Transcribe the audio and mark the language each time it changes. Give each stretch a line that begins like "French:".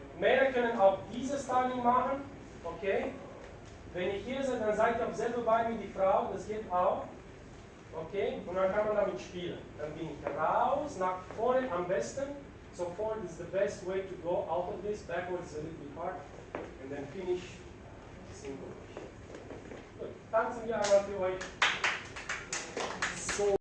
German: Männer können auch diese Styling machen. Okay? Wenn ihr hier seid, dann seid ihr auf selbe Bein wie die Frau. Das geht auch. Okay? Und dann kann man damit spielen. Dann bin ich raus, nach vorne am besten.
English: So forward is the best way to go out of this. Backwards is a little bit hard. And then finish single.
German: Gut, tanzen wir einmal für euch. So.